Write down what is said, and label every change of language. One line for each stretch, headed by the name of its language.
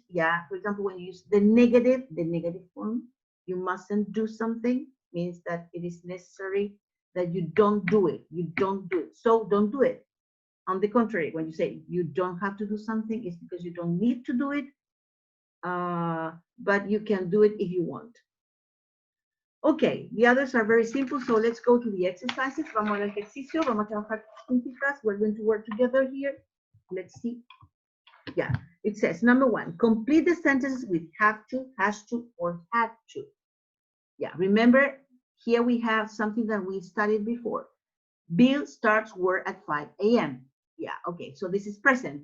English: Yeah, for example, when you use the negative form, you mustn't do something, means that it is necessary that you don't do it. You don't do it. So don't do it. On the contrary, when you say you don't have to do something, it's because you don't need to do it, but you can do it if you want. Okay, the others are very simple, so let's go to the exercises.
Spanish: Vamos al ejercicio, vamos a trabajar juntitas.
English: We're going to work together here. Let's see. Yeah, it says, number 1, complete the sentences with have to, has to, or had to. Yeah, remember, here we have something that we studied before. Bill starts work at 5 a.m. Yeah, okay, so this is present.